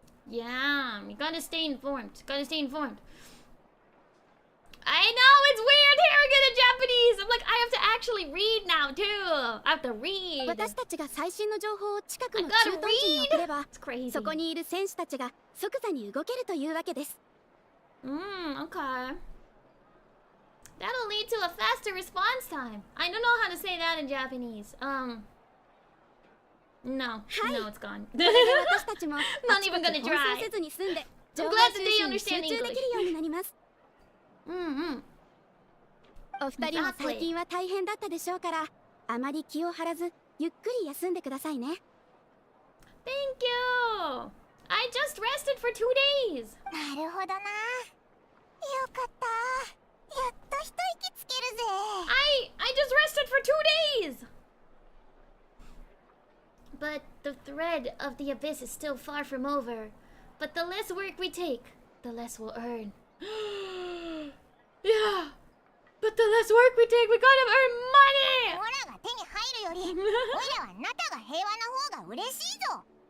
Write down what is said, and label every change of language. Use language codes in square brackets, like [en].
[en] Yeah, you gotta stay informed. Gotta stay informed. I know it's weird hearing it in Japanese. I'm like, I have to actually read now too. I have to read. [ja] 私たちが最新の情報を近くの駐屯地に送れば、そこにいる戦士たちが即座に動けるというわけです。 [en] Okay. That'll lead to a faster response time. I don't know how to say that in Japanese. No, it's gone. Not even gonna try. I'm glad that they understand English. [ja] お二人も最近は大変だったでしょうから、あまり気を張らずゆっくり休んでくださいね。 [en] Thank you. I just rested for 2 days. [ja] なるほどな。よかった。やっと一息つけるぜ。 [en] I just rested for 2 days. But the thread of the abyss is still far from over. But the less work we take, the less we'll earn. Yeah. But the less work we take, we gotta earn money. [ja] オラが手に入るより、オイラはナタが平和な方が嬉しいぞ。